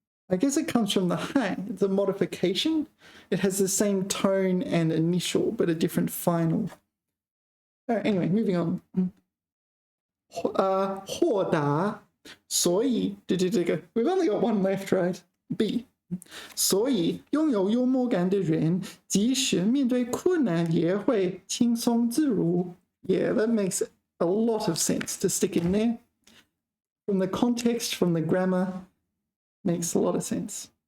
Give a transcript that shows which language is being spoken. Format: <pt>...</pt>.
<en>I guess it comes from the hai. It's a modification. It has the same tone and initial, but a different final. Anyway, moving on.</en> <zh>豁达，所以</zh> <en>we've only got one left, right? B.</en> <zh>所以拥有幽默感的人，即使面对困难也会轻松自如。</zh> <en>Yeah, that makes a lot of sense to stick in there. From the context, from the grammar, makes a lot of sense.</en>